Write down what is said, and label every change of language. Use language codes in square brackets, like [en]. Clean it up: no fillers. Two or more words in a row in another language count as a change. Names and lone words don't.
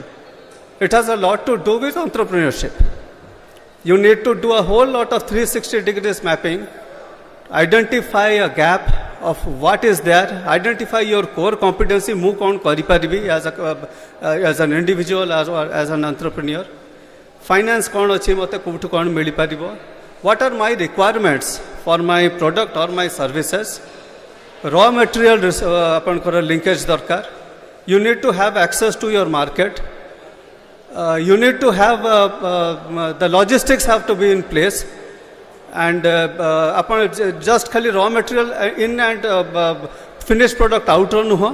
[en] It has a lot to do with entrepreneurship. You need to do a whole lot of 360 degrees mapping, identify a gap of what is there, identify your core competency, [or] ମୁଁ କ'ଣ କରିପାରିବି [en] as an individual or as an entrepreneur. [or] Finance କ'ଣ ଅଛି, ମୋତେ କୋଉଠୁ କ'ଣ ମିଳିପାରିବ, [en] what are my requirements for my product or my services. Raw material [or] ଆପଣଙ୍କର linkage ଦରକାର. [en] You need to have access to your market. You need to have the logistics have to be in place, and ଆପଣ just ଖାଲି raw material in and finished product out ନୁହଁ.